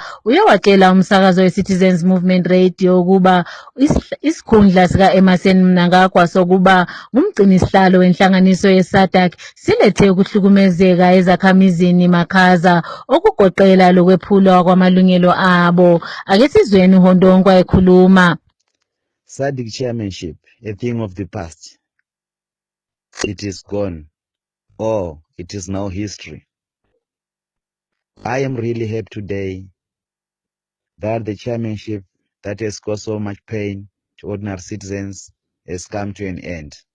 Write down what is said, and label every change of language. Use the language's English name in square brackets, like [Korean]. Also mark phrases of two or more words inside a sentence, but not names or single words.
[North Ndebele] Uye watshela umsakazo we-Citizens Movement Radio ukuba isikhundla sika-Emmerson Mnangagwa sokuba ngumgcinisihlalo wenhlanganiso ye-SADC silethe ukuhlukumezeka ezakhamizini makhaza okugoqela lokwephulwa kwamalungelo abo. Ake sizweni uHondongwa ekhuluma. [English] SADC chairmanship, a thing of the past. It is gone, or it is now history. I am really happy today that the chairmanship that has caused so much pain to ordinary citizens has come to an end.